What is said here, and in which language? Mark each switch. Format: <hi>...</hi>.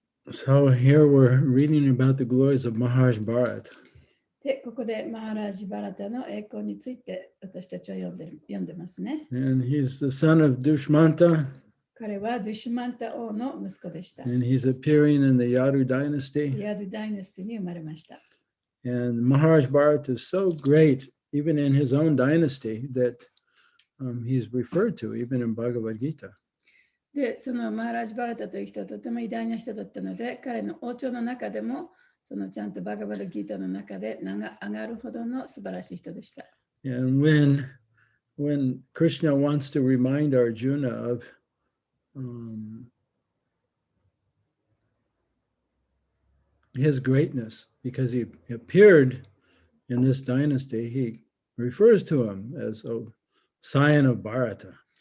<en>So here we're reading about the glories of Maharaj Bharat.</en> <ja>で、ここでマハラージ・バラタの栄光について私たちは読んでますね。</ja> <en>And he's the son of Dushmanta.</en> <ja>彼はドゥシュマンタ王の息子でした。</ja> <en>And he's appearing in the Yadu dynasty.</en> <ja>ヤドダイナスティに生まれました。</ja> <en>And Maharaj Bharat is so great, even in his own dynasty, that he's referred to even in Bhagavad Gita.</en> <ja>で、そのマハラージ・バラタという人はとても偉大な人だったので、彼の王朝の中でも、そのちゃんとバガバダギータの中で名が上がるほどの素晴らしい人でした。</ja> <en>And when Krishna wants to remind Arjuna of his greatness, because he appeared in this dynasty, he refers to him as a scion of Bharata.</en>